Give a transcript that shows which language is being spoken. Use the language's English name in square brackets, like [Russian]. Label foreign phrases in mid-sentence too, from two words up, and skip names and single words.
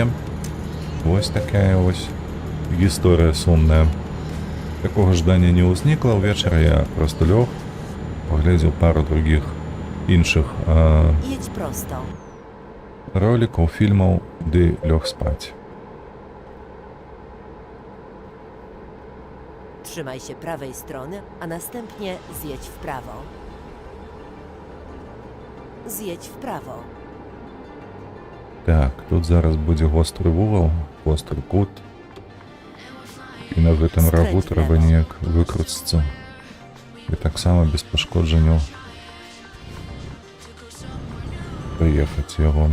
[Belarusian] Вось такая вось гісторыя сумная. Такога жадання не ўзнікла, ўвечары я проста лёг, паглядзеў пару другіх іншых [Polish] Jedź prosto. [Belarusian] ролікаў, фільмаў, ды лёг спаць. [Polish] Trzymaj się prawej strony, a następnie zjedź w prawo. Zjedź w prawo. [Belarusian] Так, тут зараз будзе востры вугал, востры кут. І на гэтым рагу трэба неяк выкруціцца. І таксама без пашкоджанняў прыехаць яго.